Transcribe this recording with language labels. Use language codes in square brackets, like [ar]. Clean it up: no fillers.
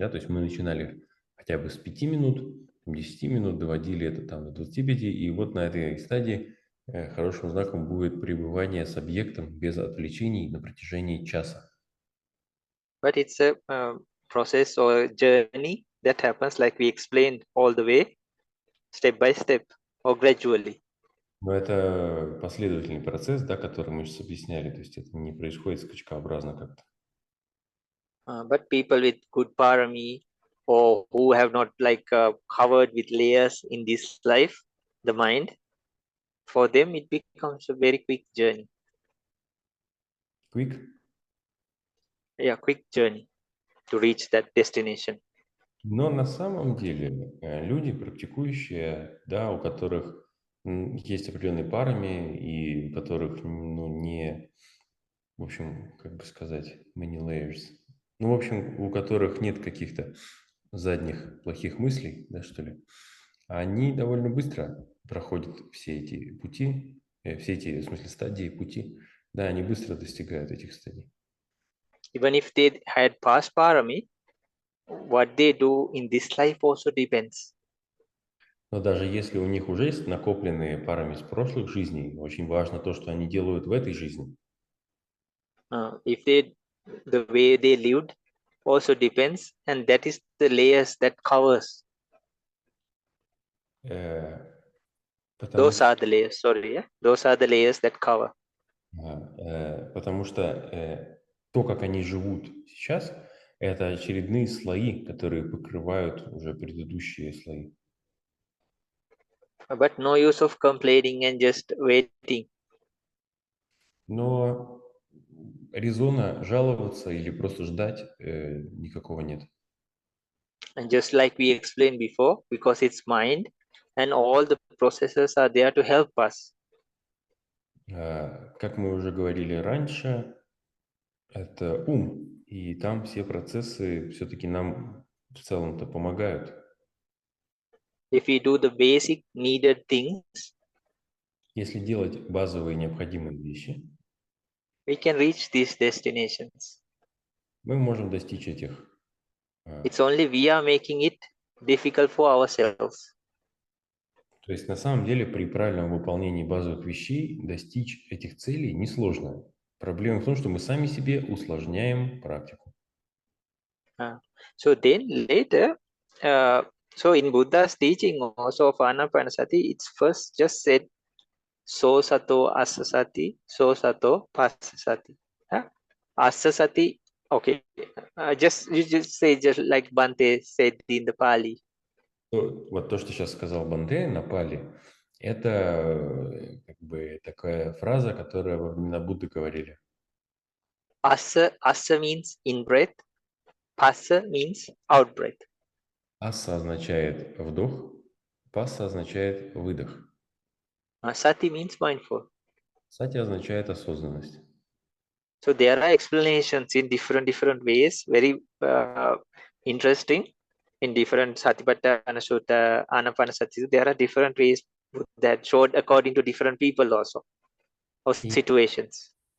[ru] Да? То есть мы начинали хотя бы с 5 минут, 10 минут, доводили это там до 25, и вот на этой стадии хорошим знаком будет пребывание с объектом без отвлечений на протяжении часа. [en] But it's a process or a journey that happens like we explained all the way, step by step or gradually. [ru] Но это последовательный процесс, да, который мы сейчас объясняли, то есть это не происходит скачкообразно как-то. [en] But people with good parami or who have not like covered with layers in this life, the mind, for them it becomes a very quick journey. Quick? Yeah, quick journey to reach that destination. [ru] Но на самом деле люди, практикующие, да, у которых есть определенные парами и у которых, ну, не, в общем, как бы сказать, [en] many layers, [ru] ну, в общем, у которых нет каких-то задних плохих мыслей, да, что ли, они довольно быстро проходят все эти пути, все эти, в смысле, стадии, пути, да, они быстро достигают этих стадий. [en] Even if they had past parami, what they do in this life also depends. [ru] Но даже если у них уже есть накопленные парами из прошлых жизней, очень важно то, что они делают в этой жизни. [en] If they, the way they lived also depends, and that is the layers that covers. Those are the layers, sorry, yeah? Those are the layers that cover. [ru] Потому что то, как они живут сейчас, это очередные слои, которые покрывают уже предыдущие слои. [en] But no use of complaining and just waiting. [ru] Но резона жаловаться или просто ждать никакого нет. [en] And just like we explained before, because it's mind, and all the processes are there to help us. [ru] Как мы уже говорили раньше, это ум, и там все процессы все-таки нам в целом-то помогают. [en] If we do the basic needed things, [ru] Если делать базовые необходимые вещи, [en] we can reach these destinations. [ru] мы можем достичь этих. [en] It's only we are making it difficult for ourselves. [ru] То есть на самом деле при правильном выполнении базовых вещей достичь этих целей несложно. Проблема в том, что мы сами себе усложняем практику. [en] So then later, so in Buddha's teaching also of Anapanasati, it's first just said [pi] so sato asasati, so sato pasasati. [en] Asasati, okay. You just say just like Bhante said in the Pali. [ru] Вот то, что сейчас сказал Бханте на Пали, это как бы такая фраза, которая во времена Будды говорили. [en] Asa means in breath, passa means out breath. [ru] Аса означает вдох, пасса означает выдох. [en] Sati means mindful. [ru] Сати означает осознанность. [en] So there are explanations in different ways, very interesting. In different Satipatthana Sutta, Anapanasati, there are different ways that showed according to different people also, or situations.